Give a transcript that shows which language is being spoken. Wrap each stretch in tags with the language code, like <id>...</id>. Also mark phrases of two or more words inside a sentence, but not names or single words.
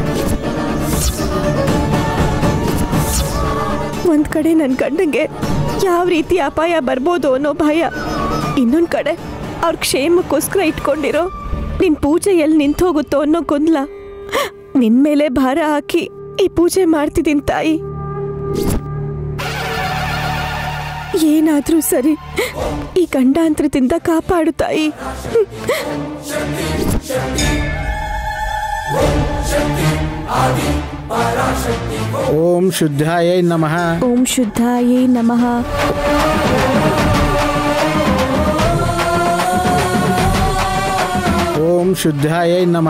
<kn>ಒಂದ್ ಕಡೆ ನನ್ನ ಗಂಡಂಗೆ ಯಾವ ರೀತಿ ಅಪಾಯ ಬರ್ಬೋದು ಅನ್ನೋ ಭಯ, ಇನ್ನೊಂದ್ ಕಡೆ ಅವ್ರ ಕ್ಷೇಮಕ್ಕೋಸ್ಕರ ಇಟ್ಕೊಂಡಿರೋ ನಿನ್ ಪೂಜೆ ಎಲ್ಲಿ ನಿಂತು ಹೋಗುತ್ತೋ ಅನ್ನೋ ಗೊಂದಲ. ನಿನ್ ಮೇಲೆ ಭಾರ ಹಾಕಿ ಈ ಪೂಜೆ ಮಾಡ್ತಿದ್ದೀನಿ ತಾಯಿ. ಏನಾದ್ರೂ ಸರಿ, ಈ ಗಂಡಾಂತರದಿಂದ ಕಾಪಾಡು ತಾಯಿ.</kn> <sa>ಓಂ ಶುದ್ಧಾಯೈ ನಮಃ, ಓಂ ಶುದ್ಧಾಯೈ ನಮಃ, ಓಂ ಶುದ್ಧಾಯೈ ನಮಃ,</sa>